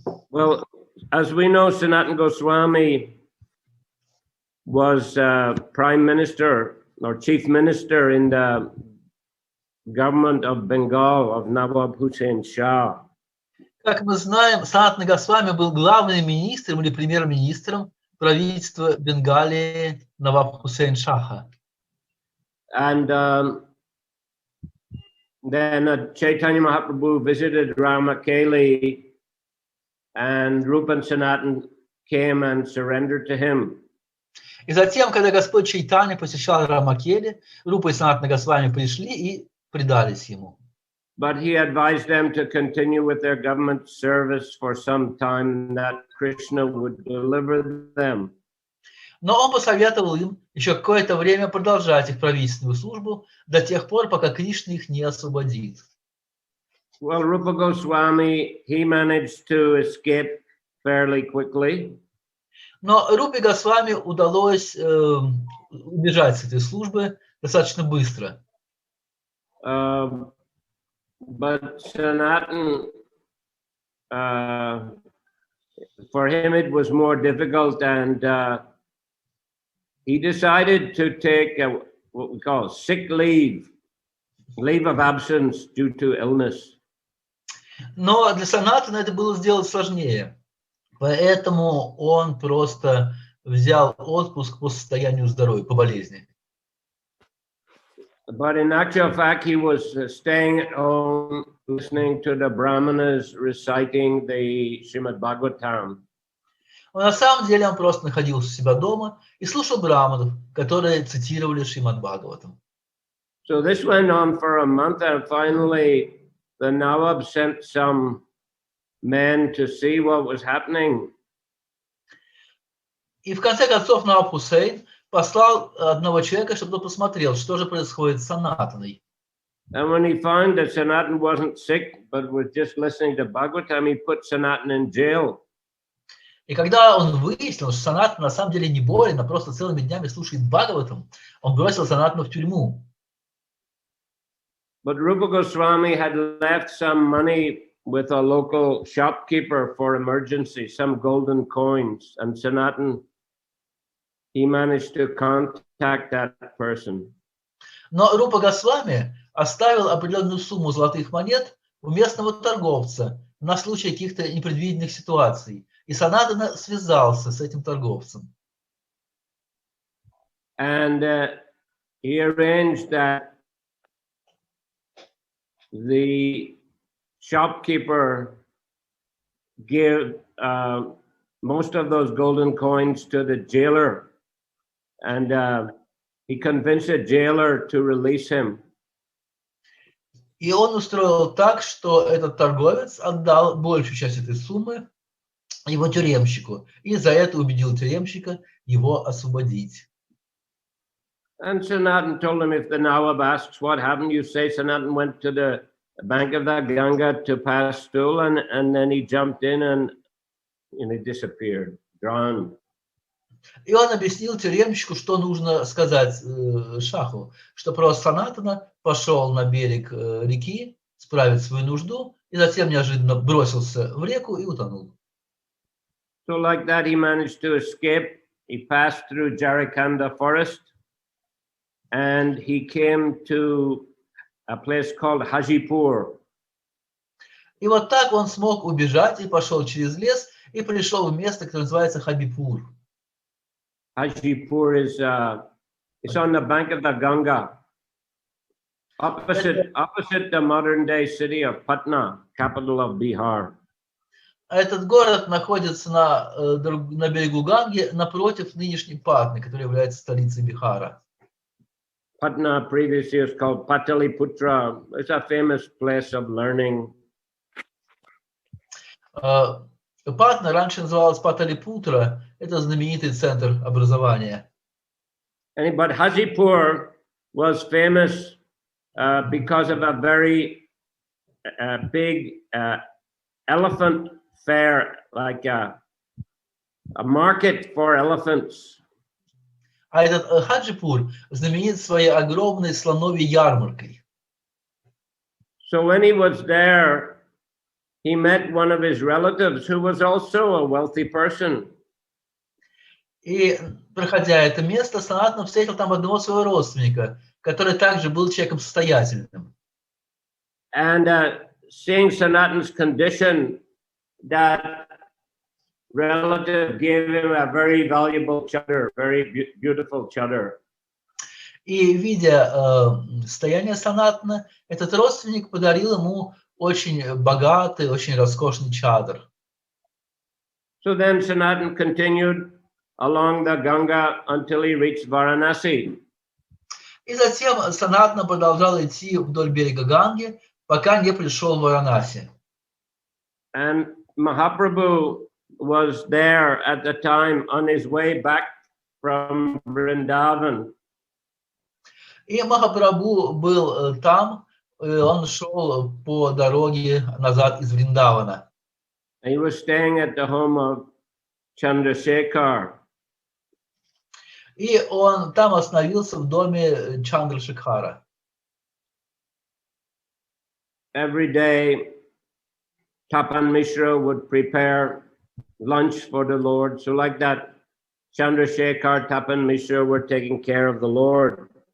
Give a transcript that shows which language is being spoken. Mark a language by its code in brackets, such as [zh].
[en] Well, as we know, Sanatana Goswami was Prime Minister or Chief Minister in the government of Bengal of Nawab Hussain Shah. [ru] Как мы знаем, Санатана Госвами был главным министром или премьер-министром правительства Бенгалии Nawab Hussain Шаха. [en] And then Chaitanya Mahaprabhu visited Ramakeli, and Rupa and Sanatan came and surrendered to him. [ru] И затем, когда Господь Чайтанья посещал Рамакели, Рупа и Санатана Госвами пришли и предались ему. [en] But he advised them to continue with their government service for some time, that Krishna would deliver them. [ru] Но он посоветовал им еще какое-то время продолжать их правительственную службу до тех пор, пока Кришна их не освободит. [en] Well, Rupa Goswami, he managed to escape fairly quickly. [ru] Но Рупе Госвами удалось убежать с этой службы достаточно быстро. [en] But Sanatan, for him it was more difficult, and he decided to take what we call sick leave of absence due to illness. [ru] Но для Санатана это было сделать сложнее. Поэтому он просто взял отпуск по состоянию здоровья, по болезни. [en] But in actual fact, he was staying at home, listening to the Brahmanas reciting the Srimad Bhagavatam. [ru] На самом деле он просто находился у себя дома и слушал браманов, которые цитировали Шримад Бхагаватам. [en] So this went on for a month, and finally the Nawab sent some men to see what was happening. [ru] И в конце концов Наваб Хусейн послал одного человека, чтобы тот посмотрел, что же происходит с Санатаной. [en] And when he found that Sanatan wasn't sick, but was just listening to Bhagavatam, he put Sanatan in jail. [ru] И когда он выяснил, что Санатана на самом деле не болен, а просто целыми днями слушает Бхагаватам, он бросил Санатану в тюрьму. [en] But Rupa Goswami had left some money with a local shopkeeper for emergency, some golden coins, and Sanatan, he managed to contact that person. [ru] Но Рупа Госвами оставил определенную сумму золотых монет у местного торговца на случай каких-то непредвиденных ситуаций. И Санатана связался с этим торговцем. [en] And he arranged that the shopkeeper give most of those golden coins to the jailer, and he convinced the jailer to release him. [ru] И он устроил так, что этот торговец отдал большую часть этой суммы его тюремщику, и за это убедил тюремщика его освободить. [en] And Sanatan told him, if the Nawab asks what happened, you say Sanatan went to the bank of the Ganga to pass stool, and then he jumped in and he disappeared, drowned. [ru] И он объяснил тюремщику, что нужно сказать Шаху, что просто Санатана пошел на берег реки справить свою нужду, и затем неожиданно бросился в реку и утонул. [en] So like that, he managed to escape. He passed through Jarikanda forest, and he came to a place called Hajipur. [ru] И вот так он смог убежать и пошел через лес и пришел в место, которое называется Хабипур. [en] Hajipur is it's on the bank of the Ganga, opposite the modern day city of Patna, capital of Bihar. [ru] Этот город находится на берегу Ганги, напротив нынешней Патны, которая является столицей Бихара. [en] Patna previously was called Pataliputra. It's a famous place of learning. [ru] Патна раньше называлась Паталипутра, это знаменитый центр образования. [en] But Hajipur was famous because of a very big elephant fair, like a market for elephants. [ru] А этот Хаджипур знаменит своей огромной слоновьей ярмаркой. [en] So when he was there, he met one of his relatives who was also a wealthy person. [ru] И, проходя это место, Санатана встретил там одного своего родственника, который также был человеком состоятельным. [en] And seeing Sanatan's condition, that relative gave him a very valuable chadar, very beautiful chadar. [ru] И, видя состояние Санатана, этот родственник подарил ему очень богатый, очень роскошный чадр. [en] So then Sanatan continued along the Ganga until he reached Varanasi. [ru] И затем Санатана продолжал идти вдоль берега Ганги, пока не пришел в Варанаси. [en] And Mahaprabhu was there at the time on his way back from Vrindavan. [ru] И Махапрабху был там, он шел по дороге назад из Вриндавана. [en] He was staying at the home of Chandrasekhar. [ru] И он там остановился в доме Чандрашекхара. [en] Every day, Tapan Mishra would prepare lunch for the Lord. So like that, Chandrasekhar, Tapan Mishra were taking care of the Lord.